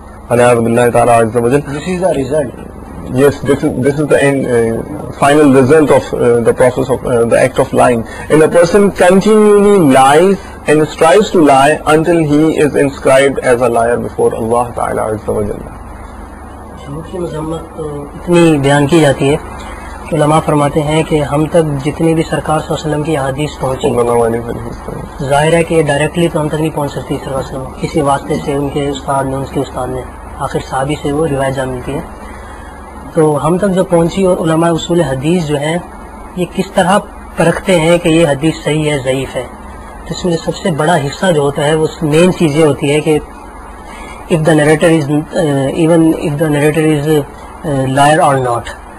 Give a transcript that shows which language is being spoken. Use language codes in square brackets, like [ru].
[en] This is the result. Yes, this is the final result of the process of the act of lying. And a person continually lies and strives to lie until he is inscribed as a liar before Allah Ta'ala Azza wa Jalla. [ur] مجھ مذمت اتنی بیان کی جاتی ہے، علماء فرماتے ہیں کہ ہم تک جتنی بھی سرکار صلی اللہ علیہ وسلم کی احادیث پہنچی، ظاہر ہے کہ ڈائریکٹلی تو ہم تک نہیں پہنچ سکتی صلی اللہ علیہ وسلم، کسی واسطے سے ان کے استاد نے، ان کے استاد نے، آخر صحابی سے وہ روایت جا ملتی ہے. تو ہم تک جو پہنچی، اور علماء اصول حدیث جو ہیں یہ کس طرح پرکھتے ہیں کہ یہ حدیث صحیح ہے ضعیف ہے. تو اس میں سب سے بڑا حصہ جو ہوتا ہے وہ مین چیز یہ ہوتی ہے کہ [en] if the narrator is even if the narrator is liar or not.